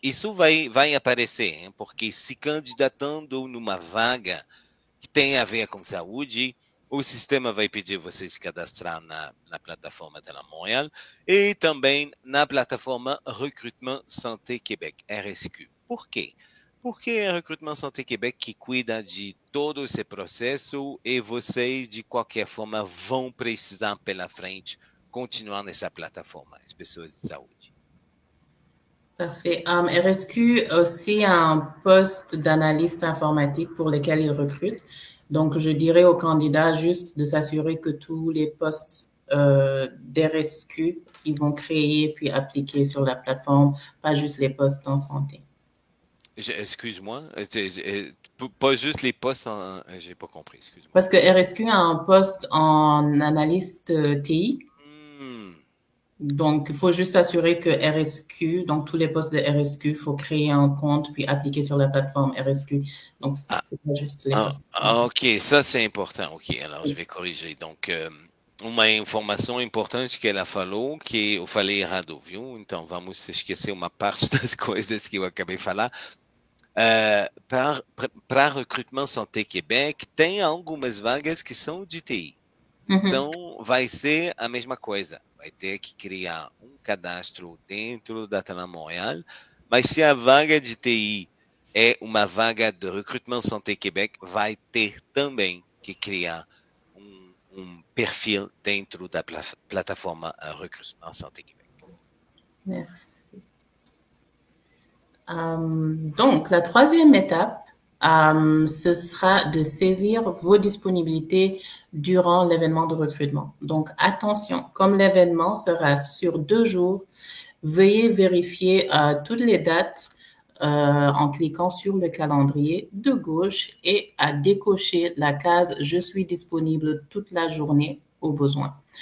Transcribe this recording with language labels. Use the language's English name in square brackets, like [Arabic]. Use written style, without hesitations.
[Portuguese] Isso vai aparecer, hein? Porque se candidatando numa vaga que tem a ver com saúde, o sistema vai pedir vocês se cadastrar na plataforma da Montréal e também na plataforma Recrutement Santé Québec, RSQ. Por quê? Porque é Recrutement Santé Québec que cuida de todo esse processo e vocês, de qualquer forma, vão precisar pela frente continuar nessa plataforma, as pessoas de saúde. [French] Parfait. RSQ aussi a un poste d'analyste informatique pour lequel ils recrutent. Donc, je dirais aux candidats juste de s'assurer que tous les postes d'RSQ, ils vont créer puis appliquer sur la plateforme, pas juste les postes en santé. Excuse-moi, pas juste les postes en... J'ai pas compris, excuse-moi. Parce que RSQ a un poste en analyste TI. Donc, il faut juste s'assurer que RSQ, donc tous les postes de RSQ, il faut créer un compte puis appliquer sur la plateforme RSQ. Donc, c'est pas juste les postes. Ok, ça c'est important. Ok, alors je vais corriger. [Portuguese] Donc, uma informação importante que ela falou, que eu falei errado, viu? Então, vamos esquecer uma parte das coisas que eu acabei de falar. Para Recrutement Santé Québec, tem algumas vagas que são de TI. Então, vai ser a mesma coisa. Vai ter que criar um cadastro dentro da Tana Montréal, mas se a vaga de TI é uma vaga de Recrutement Santé Québec, vai ter também que criar um perfil dentro da plataforma Recrutement Santé Québec. [French] Merci. Donc, la troisième étape, ce sera de saisir vos disponibilités durant l'événement de recrutement. Donc, attention, comme l'événement sera sur 2 jours, veuillez vérifier toutes les dates en cliquant sur le calendrier de gauche et à décocher la case « Je suis disponible toute la journée » au besoin.